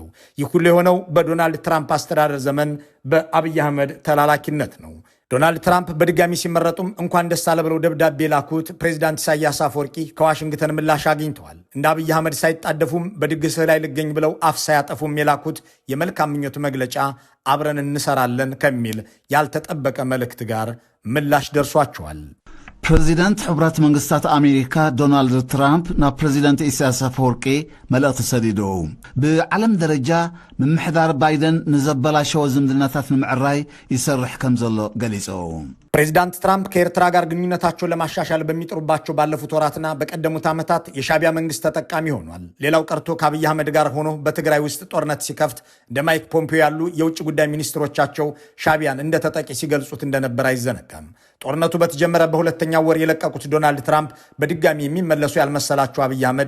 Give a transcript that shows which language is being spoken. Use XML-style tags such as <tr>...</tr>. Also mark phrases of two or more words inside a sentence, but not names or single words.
<am>ይህ ሁሉ የሆነው በዶናልድ ትራምፕ አስተዳደር ዘመን በአብይ አህመድ ተላላኪነት ነው። ዶናልድ ትራምፕ በድጋሚ ሲመረጡም እንኳን ደስ አለ ብለው ደብዳቤ የላኩት ፕሬዚዳንት ኢሳያስ አፈወርቂ ከዋሽንግተን ምላሽ አግኝተዋል። እንደ አብይ አህመድ ሳይጣደፉም በድግስህ ላይ ልገኝ ብለው አፍ ሳያጠፉም የላኩት የመልካም ምኞት መግለጫ አብረን እንሰራለን ከሚል ያልተጠበቀ መልእክት ጋር ምላሽ ደርሷቸዋል።</am> <ti>ፕሬዚደንት ሕብረት መንግስታት አሜሪካ ዶናልድ ትራምፕ ናብ ፕሬዚደንት ኢሳያስ አፈወርቂ መልእኽቲ ሰዲደው ብዓለም ደረጃ ምምሕዳር ባይደን ንዘበላሸወ ዝምድናታት ንምዕራይ ይሰርሕ ከም ዘሎ ገሊጸው።</ti> <am>ፕሬዚዳንት ትራምፕ ከኤርትራ ጋር ግንኙነታቸውን ለማሻሻል በሚጥሩባቸው ባለፉት ወራትና በቀደሙት ዓመታት የሻቢያ መንግስት ተጠቃሚ ሆኗል። ሌላው ቀርቶ ከአብይ አህመድ ጋር ሆኖ በትግራይ ውስጥ ጦርነት ሲከፍት እንደ ማይክ ፖምፒዮ ያሉ የውጭ ጉዳይ ሚኒስትሮቻቸው ሻቢያን እንደ ተጠቂ ሲገልጹት እንደነበር አይዘነጋም። ጦርነቱ በተጀመረ በሁለተኛው ወር የለቀቁት ዶናልድ ትራምፕ በድጋሚ የሚመለሱ ያልመሰላቸው አብይ አህመድ</am>